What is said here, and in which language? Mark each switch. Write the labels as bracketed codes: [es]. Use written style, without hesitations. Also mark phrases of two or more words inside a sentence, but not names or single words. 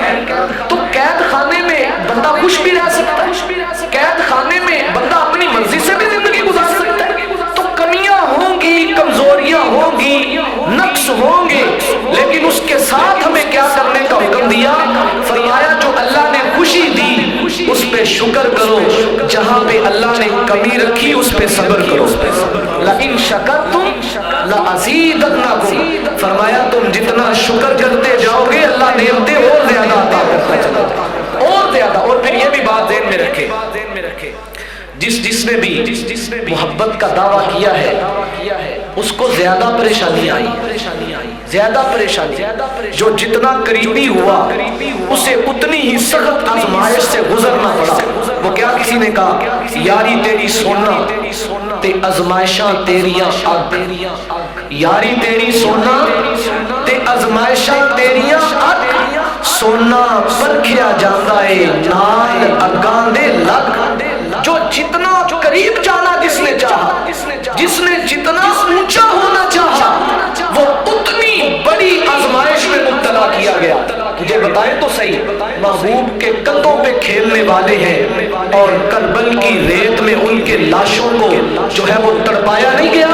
[ur] تو قید خانے میں بندہ خوش بھی رہ سکتا ہے، قید خانے میں بندہ اپنی مرضی سے بھی زندگی گزار سکتا ہے۔ تو کمیاں ہوں گی، کمزوریاں ہوں گی، نقص ہوں گے، لیکن اس کے ساتھ ہمیں کیا کرنے کا حکم دیا؟ فرمایا جو اللہ نے خوشی دی اس پہ شکر کرو، جہاں پہ اللہ نے کمی رکھی اس پہ صبر کرو۔ [ar] لَإِن شَكَرْتُمْ لَأَزِيدَنَّكُمْ، [ur] فرمایا تم جتنا شکر کرتے جاؤ گے اللہ نعمتیں اور زیادہ عطا کرتا چلا جائے گا، اور زیادہ۔ اور پھر یہ بھی بات ذہن میں رکھے، جس نے بھی محبت کا دعویٰ کیا ہے اس کو زیادہ پریشانی آئی، زیادہ پریشانی، جو جتنا قریبی ہوا اسے اتنی ہی سخت آزمائش سے گزرنا پڑا۔ وہ کیا کسی نے کہا [pa] یاری تیری سونا تے آزمائشاں تیریاں اگ، یاری تیری سونا تے آزمائشاں تیریاں اگ، سونا پرکھیا جاتا ہے نال اگاں دے لگ۔ [ur] جو جتنا قریب جانا جس نے چاہا، جس نے جتنا اونچا ہونا چاہا، وہ اتنی بڑی آزمائش میں مبتلا کیا گیا۔ مجھے بتائیں تو صحیح، محبوب کے کندھوں پہ کھیلنے والے ہیں اور کربل کی ریت میں ان کے لاشوں کو جو ہے وہ تڑپایا نہیں گیا؟